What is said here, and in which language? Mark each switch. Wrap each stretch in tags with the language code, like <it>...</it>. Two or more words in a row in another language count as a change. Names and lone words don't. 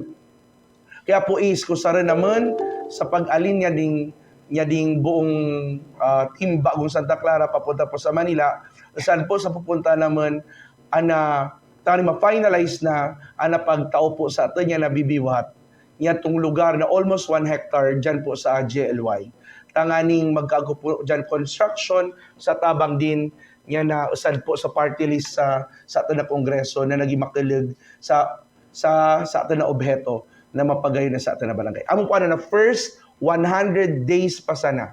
<bik>Kaya po kung saan naman sa pag-alin niya ding buong team bagong Santa Clara papunta po sa Manila, saan po sa pupunta naman tani ma-finalize na pagtao po sa ato niya na bibiwat niya tong lugar na</bik> <en>almost 1 hectare</en> <bik>dyan po sa JLY. Tanganing magkago po dyan construction sa tabang din niya na usad po sa party list sa ato na kongreso na naging makilig sa ato na obheto na mapagayon na sa ato na barangay. Amo po na</bik> <en>first 100 days</en> <bik>pa sana.</bik>